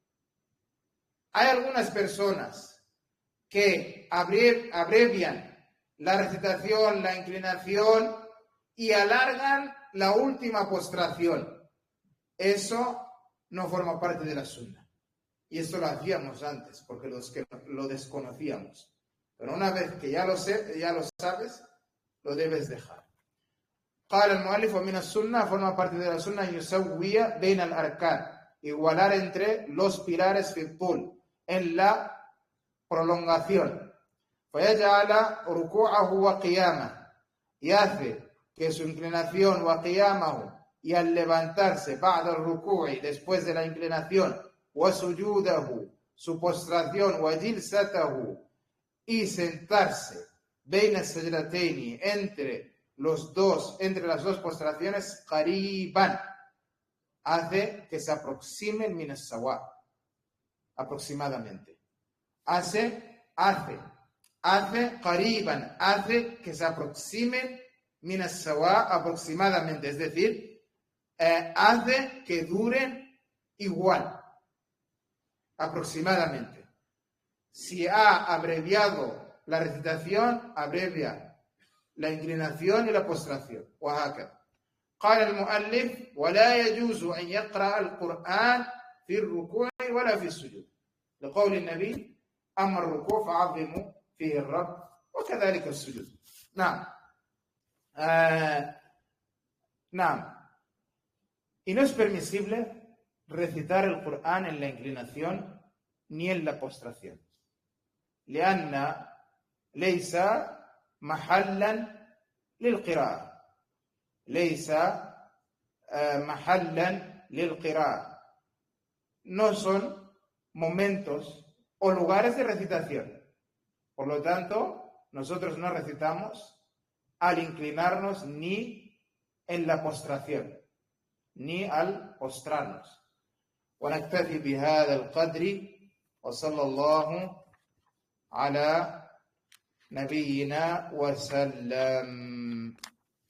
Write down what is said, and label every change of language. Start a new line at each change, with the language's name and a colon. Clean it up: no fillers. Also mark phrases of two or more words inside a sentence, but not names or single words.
Spanish: Hay algunas personas que abrevian la recitación, la inclinación y alargan la última postración. Eso no forma parte de la sunna. Y esto lo hacíamos antes, porque los que lo desconocíamos. Pero una vez que ya lo sabes, lo debes dejar.
Arabic: قال المؤلف ومن السنة,
Spanish: forma parte de la sunna,
Arabic: يسوي بين الأركان,
Spanish: igualar entre los pilares
Arabic: في الطول,
Spanish: en la prolongación.
Arabic: فيجعل ركوعه وقيامه,
Spanish: y hace que su inclinación وقيامه, y al levantarse
Arabic: بعد الركوع,
Spanish: después de la inclinación, وسجوده, su postración, وجلسته, y sentarse
Arabic: بين السجدتين,
Spanish: entre las dos postraciones, قريبا, hace que se aproximen
Arabic: من السواء,
Spanish: aproximadamente. Hace hace qariban, hace que se aproximen
Arabic: من السواء,
Spanish: aproximadamente, es decir, hace que duren igual, aproximadamente. Si ha abreviado la recitación, abrevia la inclinación y la postración.
Arabic: وهكذا. قال المؤلف: ولا يجوز أن يقرأ القرآن في الركوع ولا في السجود، لقول النبي: أما الركوع فعظموا فيه الرب وكذلك السجود. نعم. نعم.
Spanish: Y no es permisible recitar el Corán en la inclinación ni en la postración.
Arabic: لأن ليس محلا للقراءة. ليس محلا للقراءة.
Spanish: No son momentos o lugares de recitación. Por lo tanto, nosotros no recitamos al inclinarnos ni en la postración, ni al postrarnos.
Arabic: ونكتفي بهذا القدر وصلى الله على نبينا وسلم.